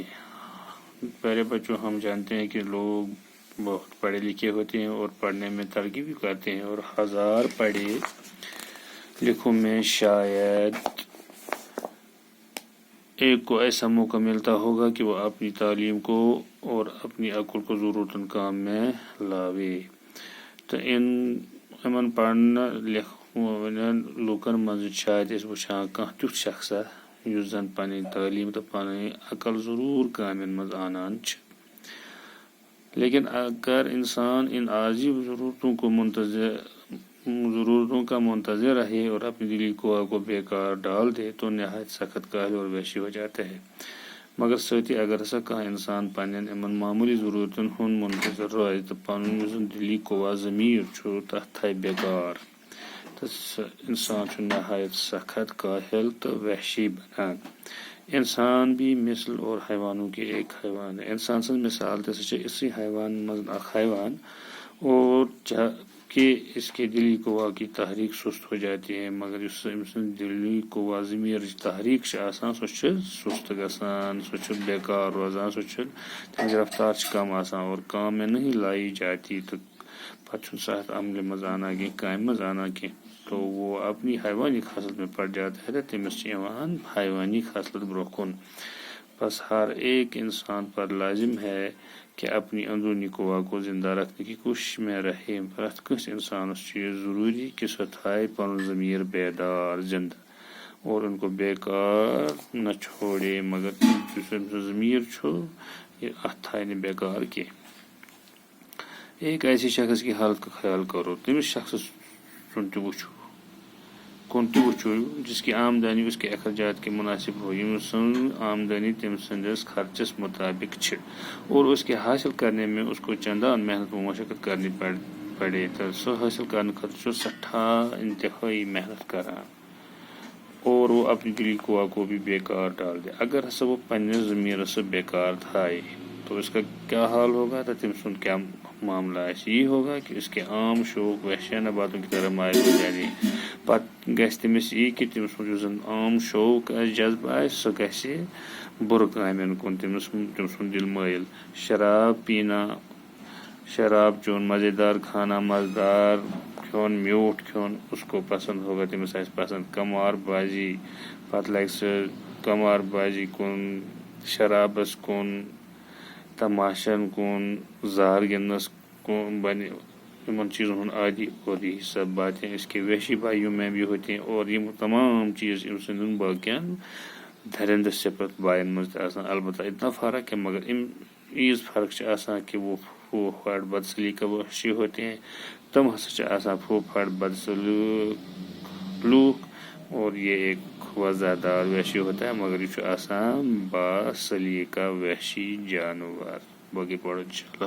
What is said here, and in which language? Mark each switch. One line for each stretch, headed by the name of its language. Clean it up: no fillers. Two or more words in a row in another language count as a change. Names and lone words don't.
Urdu: پہلے بچوں ہم جانتے ہیں کہ لوگ بہت پڑھے لکھے ہوتے ہیں اور پڑھنے میں ترغیب کرتے ہیں، اور ہزار پڑھے لکھوں میں شاید ایک کو ایسا موقع ملتا ہوگا کہ وہ اپنی تعلیم کو اور اپنی عقل کو ضرورت کام میں لاوے۔
Kashmiri: تو ان پڑھنا لوکن مز شاید اس وچھان کانٛہہ تیُتھ شخصا یُس زن پنٕنۍ تعلیم تو پنٕنۍ عقل ضرور کامن مز آنان چھِ،
Urdu: لیکن اگر انسان ان عارضی ضرورتوں کا منتظر رہے اور اپنی دلی کو بیکار ڈال دے تو نہایت سخت کاہل اور وحشی ہو جاتا ہے۔
Kashmiri: مگر سۭتی اگر ہسا کانٛہہ انسان پننٮ۪ن یِمن معمولی ضرورتن ہُنٛد منتظر روزِ تہٕ پنُن یُس زن دلی قوا ضمیٖر چھُ تتھ تھایہِ بیکار، تہٕ سُہ انسان چھُ نہایت سخت کاہل تہٕ وحشی بنان۔
Urdu: انسان بھی مثل اور حیوانوں کے ایک حیوان ہے۔
Kashmiri: انسان سٕنٛز مثال تہِ چھِ اسی حیوان منٛز اکھ حیوان،
Urdu: اور کہ اس کے دلی قوا کی تحریک سست ہو جاتی ہے،
Kashmiri: مگر یُس أمۍ سٕنٛز دلی قوا ضمیٖرٕچ تحریک چھِ آسان سۄ چھِ سست گژھان، سۄ چھِ بیکار روزان، سۄ چھِ تَمِچ رفتار چھِ کم آسان
Urdu: اور کام میں نہیں لائی جاتی،
Kashmiri: تہٕ پتہٕ چھُنہٕ سُہ اتھ عملہِ منٛز آنان کینٛہہ، کامہِ منٛز آنان کینٛہہ،
Urdu: تو وہ اپنی حیوانی خاصلت میں پڑ جاتا ہے،
Kashmiri: تہٕ تٔمِس چھِ یِوان حیوانی خاصلت برونٛہہ کُن۔
Urdu: بس ہر ایک انسان پر لازم ہے کہ اپنی اندرونی قوا کو زندہ رکھنے کی کوشش میں رہے۔
Kashmiri: پرٛٮ۪تھ کٲنٛسہِ انسانس چھُ یہ ضروری کہ سۄ تھایہِ پنُن ضمیٖر بیدار زندہ
Urdu: اور ان کو بیکار نہ چھوڑے،
Kashmiri: مگر یُس أمۍ سُنٛد ضمیٖر چھُ یہ اتھ تھایہِ نہٕ بیکار کینٛہہ۔
Urdu: ایک ایسے شخص کی حالت کا خیال کرو،
Kashmiri: تٔمِس شخصس کُن تہِ وٕچھو
Urdu: جس کی آمدنی اس کے اخراجات کے مناسب ہو،
Kashmiri: ییٚمہِ سٕنٛز آمدنی تٔمۍ سٕنٛدِس خرچس مطابق چھِ
Urdu: اور اس کے حاصل کرنے میں اس کو چندان محنت و مشقت کرنی پڑے،
Kashmiri: تہٕ سُہ حٲصل کرنہٕ خٲطرٕ چھُ سٹھاہ انتہٲئی محنت کران
Urdu: اور وہ اپنی دلی قوا کو بھی بیکار ڈال دے۔
Kashmiri: اگر ہسا وہ پننِس ضمیٖرس سُہ بیکار تھایہِ
Urdu: تو اس کا کیا حال ہوگا،
Kashmiri: تو تٔمۍ سُنٛد کیا معاملہ آسہِ؟
Urdu: یہ ہوگا کہ اس کے عام شوق وحشیانہ باتوں کی طرح مائل ہو جانے،
Kashmiri: پتہٕ گژھِ تٔمِس یی کہ تٔمۍ سُنٛد یُس زن عام شوق آسہِ، جذبہٕ آسہِ، سُہ گژھِ بُرٕ کامٮ۪ن کُن، تٔمۍ سُنٛد دل مٲیل۔
Urdu: شراب پینا،
Kashmiri: شراب چون،
Urdu: مزیدار کھانا،
Kashmiri: مزدار کھیون، میوٗٹھ کھیون
Urdu: اس کو پسند ہوگا،
Kashmiri: تٔمِس آسہِ پسند قمار بازی، پتہٕ لگہِ سُہ قمار بازی کُن، شرابس کُن، تماشن کُن، زار گِنٛدنس کُن بنہِ
Urdu: ان چیزوں
Kashmiri: ہُنٛد عادی،
Urdu: اور یہی سب باتیں اس کے وحشی بھائیوں میں بھی ہوتی ہیں، اور یہ تمام چیز
Kashmiri: أمۍ سٕنٛدٮ۪ن باقین درندٕ صفت بائن منٛز تہِ آسان،
Urdu: البتہ اتنا فرق ہے،
Kashmiri: مگر ییٖژ فرق چھِ آسان
Urdu: کہ وہ پھوپھاٹ بدسلیقہ وحشی ہوتے ہیں،
Kashmiri: تم ہسا چھِ آسان پھوپھاٹ بدسلوک لوٗکھ،
Urdu: اور یہ ایک وزادار وحشی ہوتا ہے،
Kashmiri: مگر یہ چھُ آسان باسلیقہ وحشی جانور۔
Urdu: باقی پڑھو انشاءاللہ۔